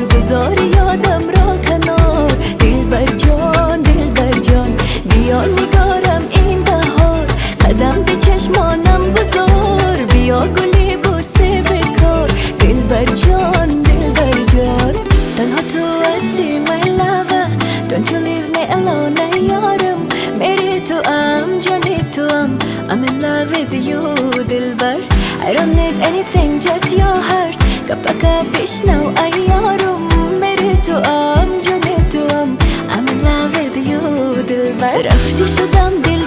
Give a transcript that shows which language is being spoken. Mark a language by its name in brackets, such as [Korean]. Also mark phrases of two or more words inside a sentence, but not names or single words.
[Persian] گذاری یادم را کنار، دلبر جان دلبر جان. بیا نگارم این بهار، قدم به چشمانم گذار. بیا گلی بوسه بکار، دلبر جان دلبر جان. تنها تو هستی [English] my lover, don't you leave me alone یارم. [Persian] میری تو جانی تو [English] I'm in love with you [Persian] دلبر. [English] I don't need anything just your heart. [Persian] کپکا بشنو ای یارم. میری تو جانی تو [English] I'm in love with you [Persian] دلبر. رفتی شدم